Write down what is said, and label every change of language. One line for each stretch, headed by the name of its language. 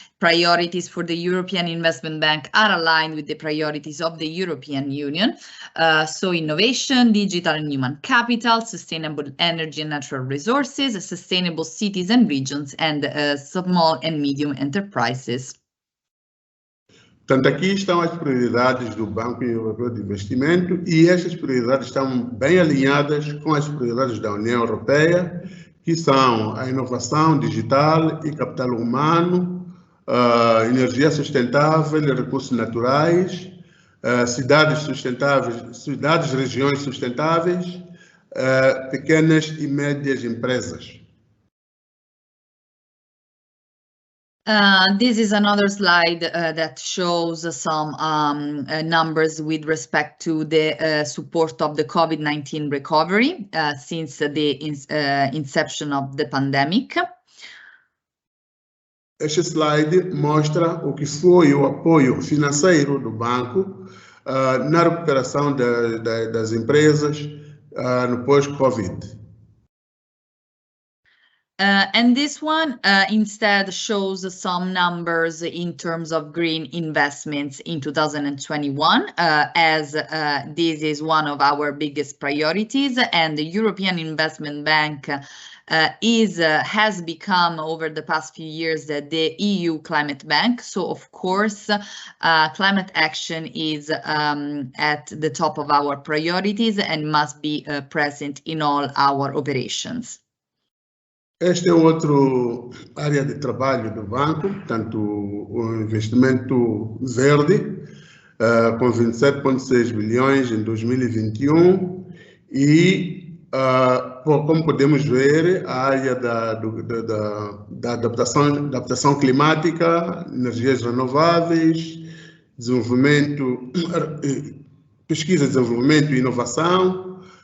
English: Priorities for the European Investment Bank are aligned with the priorities of the European Union. So innovation, digital and human capital, sustainable energy and natural resources, sustainable cities and regions, and small and medium enterprises.
Portuguese: Portanto, aqui estão as prioridades do Banco Europeu de Investimento e estas prioridades estão bem alinhadas com as prioridades da União Europeia, que são a inovação digital e capital humano, energia sustentável, recursos naturais, cidades sustentáveis, cidades, regiões sustentáveis, pequenas e médias empresas.
English: This is another slide that shows some numbers with respect to the support of the COVID-19 recovery since the inception of the pandemic.
Portuguese: Este slide mostra o que foi o apoio financeiro do banco na recuperação das empresas no pós-Covid.
English: And this one instead shows some numbers in terms of green investments in 2021, as this is one of our biggest priorities, and the European Investment Bank has become over the past few years the EU climate bank. So of course, climate action is at the top of our priorities and must be present in all our operations.
Portuguese: Este é outro área de trabalho do banco, portanto, o investimento verde, com 27,6 bilhões em 2021 e, como podemos ver, a área da adaptação climática, energias renováveis, desenvolvimento, pesquisa, desenvolvimento e inovação.